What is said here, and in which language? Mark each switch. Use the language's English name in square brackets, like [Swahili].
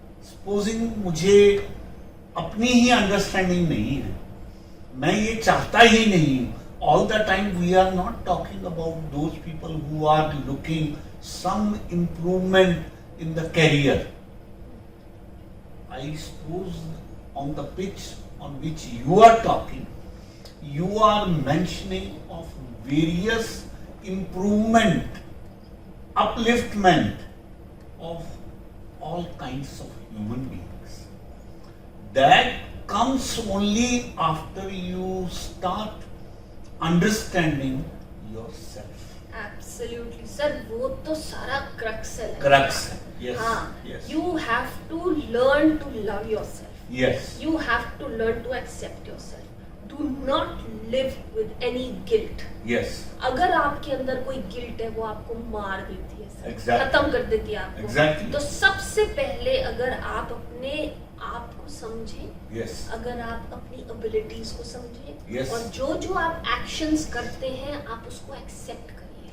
[Hindi] Supposing मुझे अपनी ही understanding नहीं है, मैं ये चाहता ही नहीं. [English] All the time we are not talking about those people who are looking some improvement in the career. I suppose on the pitch on which you are talking, you are mentioning of various improvement, upliftment of all kinds of human beings. That comes only after you start understanding yourself. Absolutely, sir. [Hindi] वो तो सारा crux है. [English] Crux. Yes. [Hindi] हाँ. [English] Yes. You have to learn to love yourself. Yes. You have to learn to accept yourself. Do not live with any guilt. Yes. [Hindi] अगर आपके अंदर कोई guilt है वो आपको मार देती है सर. [English] Exactly. [Hindi] खत्म कर देती है आपको. [English] Exactly. [Hindi] तो सबसे पहले अगर आप अपने आप को समझें, [English] Yes. [Hindi] अगर आप अपनी एबिलिटीज को समझें, [English] Yes. [Hindi] और जो आप एक्शंस करते हैं आप उसको एक्सेप्ट करिए.